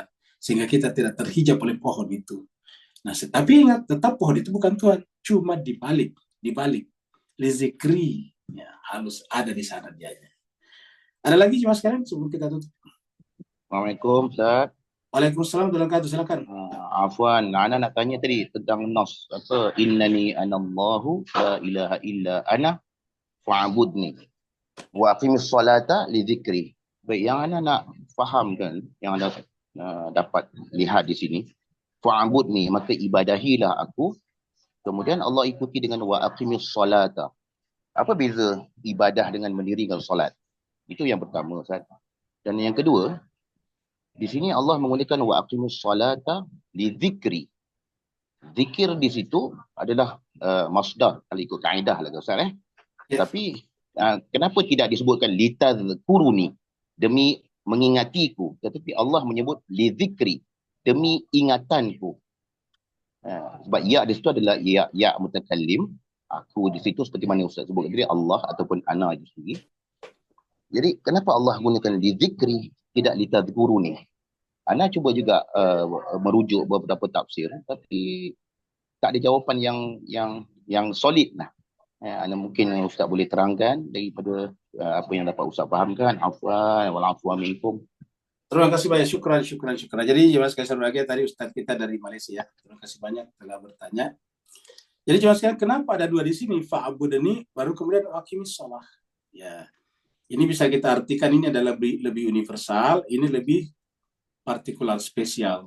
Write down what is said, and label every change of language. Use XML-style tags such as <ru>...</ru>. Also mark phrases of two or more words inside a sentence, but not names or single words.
<id>Sehingga kita tidak terhijab oleh pohon itu. Nah, tapi ingat, tetap pohon itu bukan Tuhan. Cuma dibalik. Lizikri. Ya, harus ada di sana dia. Ada lagi cuma sekarang sebelum kita tutup.</id> <ar>السلام عليكم أستاذ. وعليكم السلام ورحمة الله وبركاته.</ar> <id>Silakan.</id> <ms>Afwan, Ana nak tanya tadi tentang nas apa</ms> <ar>إنني أنا الله لا إله إلا أنا فاعبدني وأقم الصلاة لذكري.</ar> <ms>Baik, yang Ana nak fahamkan, yang Anda dapat lihat di sini, fa'budni, maka ibadahilah aku. Kemudian Allah ikuti dengan</ms> <ar>وأقم الصلاة.</ar> <ms>Apa beza ibadah dengan mendirikan solat? Itu yang pertama Ustaz. Dan yang kedua, di sini Allah menggunakan</ms> <ar>وأقم الصلاة لذكري.</ar> <ms>Zikir di situ adalah masdar kalau ikut kaedah lah Ustaz Ya. Tapi kenapa tidak disebutkan litadzkuruni, demi mengingatiku, tetapi Allah menyebut</ms> <ar>لذكري,</ar> <ms>demi ingatanku. Sebab ya di situ adalah ya mutakallim, aku di situ seperti mana Ustaz sebut tadi, Allah ataupun ana itu sendiri. Jadi kenapa Allah gunakan</ms> <ar>لذكري,</ar> <ms>tidak litadzkuruni? Ana cuba juga merujuk beberapa tafsir, tapi tak ada jawapan yang solid lah. Ana mungkin Ustaz boleh terangkan daripada apa yang dapat Ustaz fahamkan.</ms> <ar>عفوا والعفو منكم.</ar> <id>Terima kasih banyak, syukran. Jadi Mas Kaisar Bahagia tadi Ustadz kita dari Malaysia. Terima kasih banyak telah bertanya. Jadi cuma sekarang kenapa ada dua di sini? Fa'budni baru kemudian</id> <ar>أقم الصلاة.</ar> <id>Ya. Ini bisa kita artikan ini adalah lebih universal, ini lebih partikular spesial.</id>